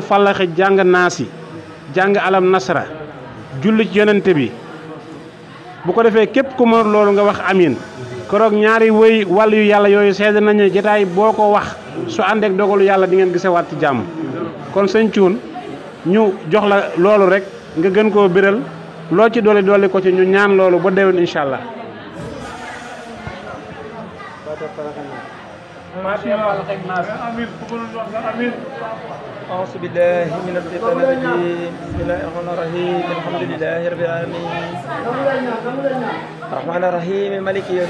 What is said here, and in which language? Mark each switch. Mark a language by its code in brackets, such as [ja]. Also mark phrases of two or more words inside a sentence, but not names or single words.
[wo] fallaxi jàng naasi jàng alam nasra julli ci yonente bi bu ko defee képp ku mën loolu nga wax amin koroog ñaari wëy wàll yu yàlla yooyu seede nañu jotaay boo ko wax su àndeek dogalu yàlla di ngeen gisewaat ci jàmm kon sëñ Cuun ñu jox la loolu rek nga gën koo biral loo ci dolli ko ci ñu ñaan loolu ba déwén [ar] إن شاء الله. أعوذ بالله من الشيطان الرجيم بسم الله الرحمن الرحيم الحمد لله رب العالمين الرحمن الرحيم مالك يوم